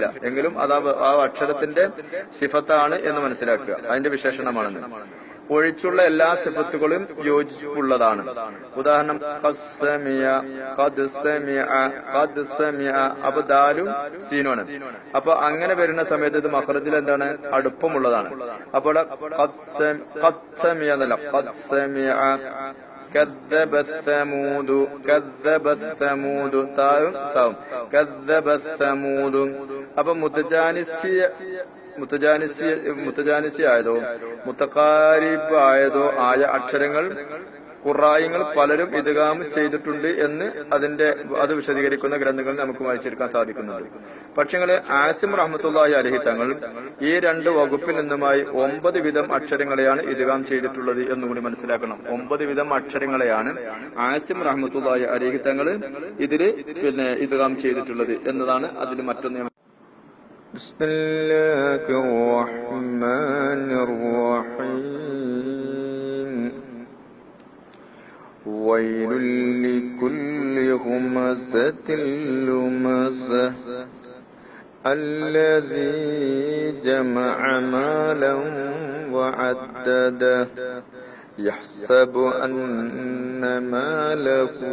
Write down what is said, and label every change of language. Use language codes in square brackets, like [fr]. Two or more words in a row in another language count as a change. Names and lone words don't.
[ml] എങ്കിലും അത് ആ അക്ഷരത്തിന്റെ സിഫത്താണ് എന്ന് മനസ്സിലാക്കുക, അതിന്റെ വിശേഷണമാണെന്ന്. ഒഴിച്ചുള്ള എല്ലാ സിഫത്തുകളും യോജിപ്പുള്ളതാണ്. ഉദാഹരണം, അപ്പൊ ദാലും സീനുമാണ്. അപ്പൊ അങ്ങനെ വരുന്ന സമയത്ത് ഇത് മഖ്റജിൽ എന്താണ്? അടുപ്പമുള്ളതാണ്. അപ്പോൾ [ar] كذبت ثمود كذبت ثمود [ml] താവും സാവും [ar] كذبت ثمود. [ml] അപ്പൊ മുത്തജാനിസി ആയതോ മുത്തഖാരിബ് ആയതോ ആയ അക്ഷരങ്ങൾ ഖുറായിങ്ങൾ പലരും ഇദ്ഗാം ചെയ്തിട്ടുണ്ട് എന്ന് അത് വിശദീകരിക്കുന്ന ഗ്രന്ഥങ്ങൾ നമുക്ക് വായിച്ചെടുക്കാൻ സാധിക്കുന്നുണ്ട്. പക്ഷേ ആസിം [ar] رحمة الله عليه [ml] തങ്ങൾ ഈ രണ്ട് വകുപ്പിൽ നിന്നുമായി 9 വിധം അക്ഷരങ്ങളെയാണ് ഇദ്ഗാം ചെയ്തിട്ടുള്ളത് എന്നുകൂടി മനസ്സിലാക്കണം. 9 വിധം അക്ഷരങ്ങളെയാണ് ആസിം [ar] رحمة الله عليه [ml] തങ്ങൾ ഇതില് പിന്നെ ഇദ്ഗാം ചെയ്തിട്ടുള്ളത് എന്നതാണ് അതിന് മറ്റൊന്ന്. [ar] بسم الله الرحمن الرحيم. ويل لكل همزة لمزة الذي جمع مالا وعدده يحسب أن ماله